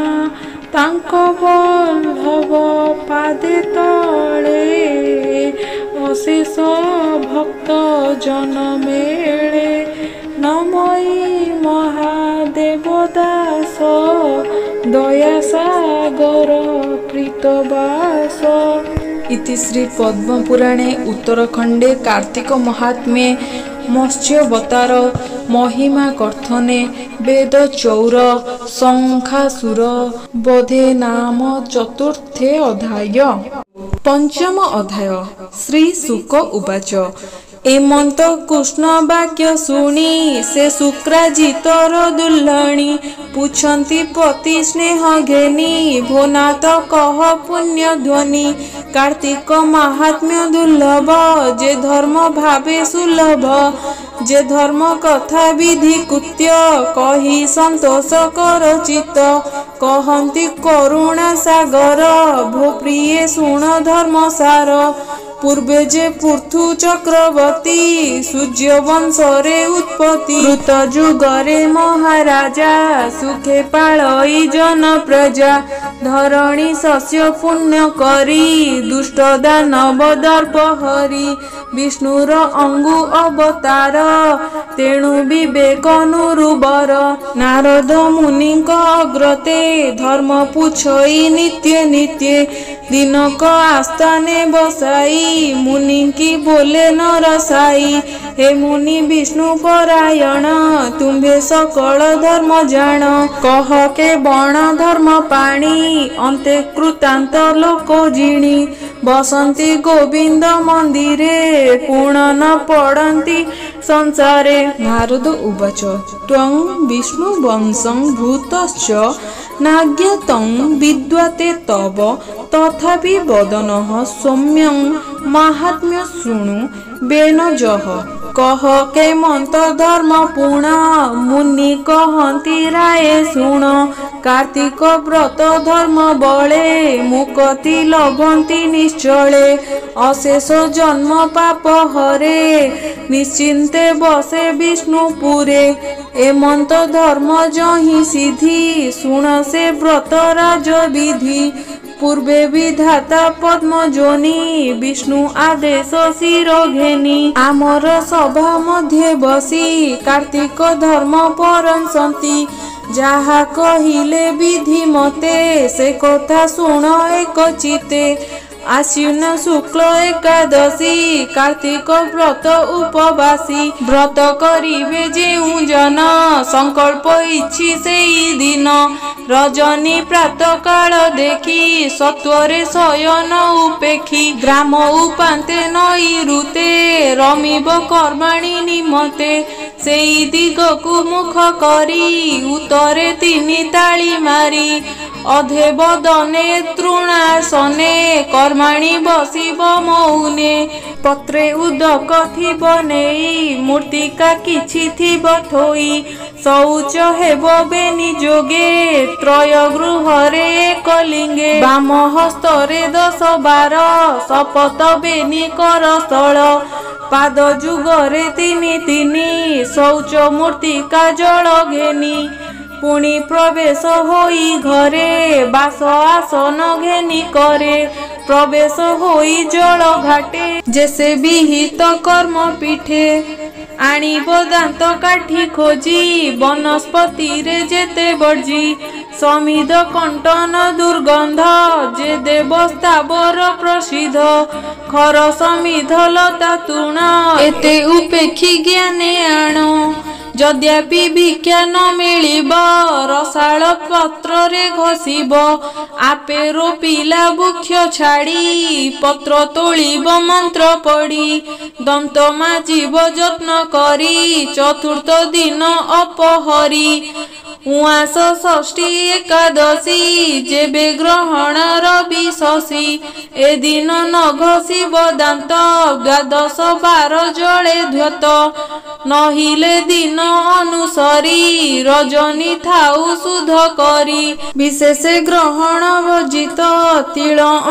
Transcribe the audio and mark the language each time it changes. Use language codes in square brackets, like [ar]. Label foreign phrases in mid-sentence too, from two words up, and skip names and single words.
[or] ତାଙ୍କ ବଲ୍ଲଭ ପାଦେ ତଳେ ଅଶେଷ ଭକ୍ତ ଜନ ମେଳେ। ନମଇ ମହାଦେବ ଦାସ ଦୟା ସାଗର ପ୍ରୀତବାସ। [sa] इति श्री पद्मपुराणे उत्तरखंडे कार्तिक महात्म्ये मत्स्यावतार महिमा कथने वेद चौर शंखासुर बोधे नाम चतुर्थे अध्याय। [or] ପଞ୍ଚମ ଅଧ୍ୟାୟ। [sa] श्री शुक उवाच [or] ଏମନ୍ତ କୃଷ୍ଣ ବାକ୍ୟ ଶୁଣି ସେ ଶୁକ୍ରାଜିତର ଦୁଲ୍ହଣୀ। ପୁଛନ୍ତି ପତି ସ୍ନେହ ଘେନି ଭୋନାଥ କହ ପୁଣ୍ୟ ଧ୍ୱନି। କାର୍ତ୍ତିକ ମାହାତ୍ମ୍ୟ ଦୁର୍ଲଭ ଯେ ଧର୍ମ ଭାବେ ସୁଲଭ। ଯେ ଧର୍ମ କଥା ବିଧି କୃତ୍ୟ କହି ସନ୍ତୋଷ କର ଚିତ୍ତ। କହନ୍ତି କରୁଣା ସାଗର ଭୋ ପ୍ରିୟ ଶୁଣ ଧର୍ମ ସାର। ପୂର୍ବେ ଯେ ପୃଥୁ ଚକ୍ରବର୍ତ୍ତୀ ସୂର୍ଯ୍ୟ ବଂଶରେ ଉତ୍ପତ୍ତି। କୃତ ଯୁଗରେ ମହାରାଜା ସୁଖେ ପାଳଇ ଜନ ପ୍ରଜା। ଧରଣୀ ଶସ୍ୟ ପୁଣ୍ୟ କରି ଦୁଷ୍ଟ ଦାନବ ଦର୍ପ ହରି। ବିଷ୍ଣୁର ଅଙ୍ଗୁ ଅବତାର ତେଣୁ ବିବେକ ନୁରୁବର। ନାରଦ ମୁନିକ ଅଗ୍ରତେ ଧର୍ମ ପୁଛଇ ନିତ୍ୟ ନିତ୍ୟ। ଦିନକ ଆସ୍ଥାନେ ବସାଇ ମୁନି କି ବୋଲେ ନ ରସାଇ। ହେ ମୁନି ବିଷ୍ଣୁ ପରାୟଣ ତୁମ୍ଭେ ସକଳ ଧର୍ମ ଜାଣ। କହ କେ ବଣ ଧର୍ମ ପାଣି ଅନ୍ତେ କୃତାନ୍ତ ଲୋକ ଜିଣି। ବସନ୍ତି ଗୋବିନ୍ଦ ମନ୍ଦିରେ ପୁଣ ନ ପଡ଼ନ୍ତି ସଂସାରେ। [sa] नारद उवाच त्वं विष्णु वंशं भूतश्च नाज्ञातं विद्वते तव। तथापि वदनः सौम्यं माहात्म्य शृणु बेनजः। [or] କହ କେମନ୍ତ ଧର୍ମ ପୁଣ ମୁନି କହନ୍ତି ରାୟେ ଶୁଣ। କାର୍ତ୍ତିକ ବ୍ରତ ଧର୍ମ ବଳେ ମୁକ୍ତି ଲଭନ୍ତି ନିଶ୍ଚଳେ। ଅଶେଷ ଜନ୍ମ ପାପ ହରେ ନିଶ୍ଚିନ୍ତେ ବସେ ବିଷ୍ଣୁପୁରେ। ଏମନ୍ତ ଧର୍ମ ଯହିଁ ସିଦ୍ଧି ଶୁଣ ସେ ବ୍ରତ ରାଜ ବିଧି। ପୂର୍ବେ ବିଧାତା ପଦ୍ମ ଯୋନି ବିଷ୍ଣୁ ଆଦେଶ ଶିର ଘେନି। ଅମର ସଭା ମଧ୍ୟ ବସି କାର୍ତ୍ତିକ ଧର୍ମ ପରଂସନ୍ତି। ଯାହା କହିଲେ ବିଧି ମତେ ସେ କଥା ଶୁଣ ଏକ ଚିତ୍ତେ। ଆଶ୍ୱିନ ଶୁକ୍ଳ ଏକାଦଶୀ କାର୍ତ୍ତିକ ବ୍ରତ ଉପବାସୀ। ବ୍ରତ କରିବେ ଯେଉଁ ଜନ ସଂକଳ୍ପ ଇଛି ସେହି ଦିନ। ରଜନୀ ପ୍ରାତଃ କାଳ ଦେଖି ସତ୍ୱରେ ଶୟନ ଉପେଖି। ଗ୍ରାମ ଉପାନ୍ତେ ନଈ ଋତେ ରମିବ କର୍ମାଣି ନିମତେ। ସେହି ଦିଗକୁ ମୁଖ କରି ଉତ୍ତରେ ତିନି ତାଳି ମାରି। ଅଧେ ବଦନେ ତୃଣାସନେ କର୍ମାଣି ବସିବ ମୌନେ। ପତ୍ରେ ଉଦକ ଥିବ ନେଇ ମୃତ୍ତିକା କିଛି ଥିବ ଥୋଇ। ଶୌଚ ହେବ ବେନି ଯୋଗେ ତ୍ରୟ ଗୃହରେ ଏକ ଲିଙ୍ଗେ। ବାମ ହସ୍ତରେ 10-12 ଶପଥ ବେନି କର ସ୍ଥଳ। ପାଦ ଯୁଗରେ ତିନି ଶୌଚ ମୃତ୍ତିକା ଜଳ ଘେନି। ପୁଣି ପ୍ରବେଶ ହୋଇ ଘରେ ବାସ ଆସନ ଘେନି କରେ। ପ୍ରବେଶ ହୋଇ ଜଳ ଘାଟେ ଜୈସେ ବିହିତ କର୍ମ ପୀଠେ ଆଣିବ ଦାନ୍ତ କାଠି ଖୋଜି ବନସ୍ପତି ରେ ଯେତେ ବର୍ଜି ସମିଧ କଣ୍ଟନ ଦୁର୍ଗନ୍ଧ ଯେ ଦେବସ୍ଥାବର ପ୍ରସିଦ୍ଧ ଖର ସମିଧ ଲତା ତୃଣ ଏତେ ଉପେକ୍ଷି ଜ୍ଞାନେ ଆଣ ଯଦ୍ୟପି ଭିକ୍ଷା ନ ମିଳିବ ରସାଳ ପତ୍ର ରେ ଘଷିବ ଆପେ ରୋପିଲା ବୃକ୍ଷ ଛାଡ଼ି ପତ୍ର ତୋଳିବ ମନ୍ତ୍ର ପଢ଼ି ଦନ୍ତ ମାଜିବ ଯତ୍ନ କରି ଚତୁର୍ଥ ଦିନ ଅପହରି ଉଆସ ଷଷ୍ଠୀ ଏକାଦଶୀ ଯେବେ ଗ୍ରହଣ ରବି ଶଶୀ ଏ ଦିନ ନ ଘଷିବ ଦାନ୍ତ ଦ୍ୱାଦଶ ବାର ଜଳେ ଧ୍ୱତ ନହିଲେ ଦିନ ଅନୁସରି ରଜନୀ ଥାଉ ଶୁଦ୍ଧ କରି ବିଶେଷ ଗ୍ରହଣ ବର୍ଜିତ ତିଳ